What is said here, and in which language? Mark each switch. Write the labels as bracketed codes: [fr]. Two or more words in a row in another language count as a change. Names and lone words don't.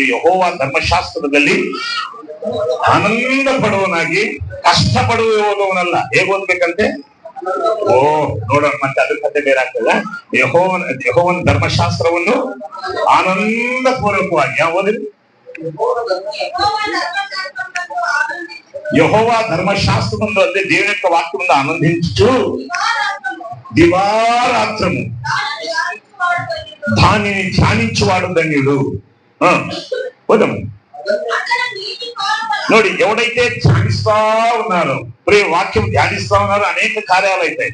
[kn] ಯೆಹೋವ ಧರ್ಮಶಾಸ್ತ್ರದಲ್ಲಿ ಆನಂದ ಪಡುವನಾಗಿ ಕಷ್ಟ ಪಡುವವನಲ್ಲ. ಹೇಗೆ ಓದ್ಬೇಕಂತೆ? ನೋಡೋಣ, ಮತ್ತೆ ಅದ್ರ ಕಥೆ ಬೇರೆ ಆಗ್ತದ. ಯೆಹೋವನ ಧರ್ಮಶಾಸ್ತ್ರವನ್ನು ಆನಂದ ಪೂರ್ವಕವಾಗಿ ಓದಿರಿ. [te] ಯೆಹೋವ ధర్మశాస్త్రములో అంటే దేవుని యొక్క వాక్యమును ఆనందించుచు దివారాత్రము దానిని ధ్యానించువాడు ధన్యుడు. ನೋಡಿ, ఎవడైతే ధ్యానిస్తా ఉన్నారో, ప్రియ వాక్యం ధ్యానిస్తా ఉన్నారో అనేక కార్యాలు అవుతాయి.